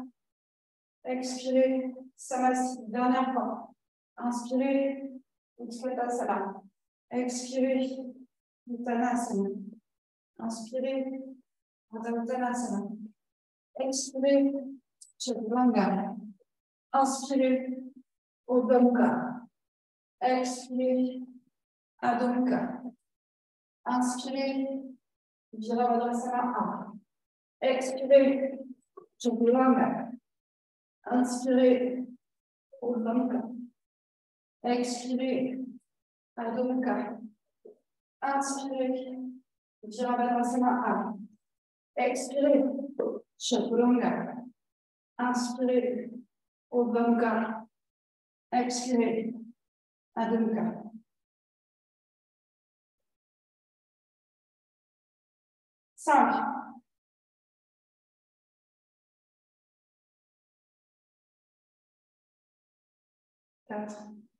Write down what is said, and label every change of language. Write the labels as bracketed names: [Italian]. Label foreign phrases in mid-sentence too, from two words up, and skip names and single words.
[French] Expirez. Samasthiti. Dernière fois. Inspirez. Uttanasana. Expirez. Uttanasana. Inspirez. Uttanasana. Expirez. Chaturanga. Inspirez. Urdhva Mukha. Expirez. Adho Mukha. Inspirez. Virabhadrasana A. Expirez. Chaturanga. Inspirez. Urdhva Mukha. Expirez. Adho Mukha. Inspirez. Virabhadrasana A. Expirez. Chaturanga. Inspirez. Urdhva Mukha. Expirez. Adho Mukha. 5. 4.